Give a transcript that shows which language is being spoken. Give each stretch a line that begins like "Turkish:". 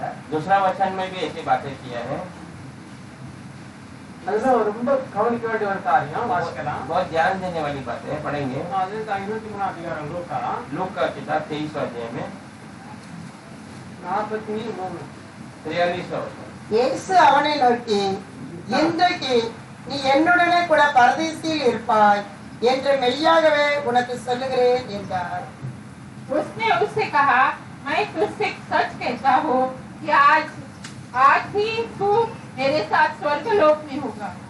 Hindi: दूसरा वचन में भी ऐसी बातें किया है.
Tamil: அதுதான் ரொம்ப கவனிக்க வேண்டிய ஒரு காரியம். வாசிக்கலாம்.
Hindi: बहुत ध्यान देने वाली बात है, पढ़ेंगे.
Tamil: அதுதான் 23 அதிகாரம் லூக்கா
Hindi: लूका का किताब 23 अध्याय में
Tamil: 43
Hindi: 43 वचन.
Tamil: இயேசு அவனை நோக்கி, இன்றைக்கு நீ என்னுடனே கூட பரதீசில் இருப்பாய் என்று மெய்யாகவே உனக்கு சொல்லுகிறேன் என்றார்.
Hindi: उसने उससे कहा, मैं तुझसे सच कहता हूँ कि आज ही तू मेरे साथ स्वर्गलोक में होगा.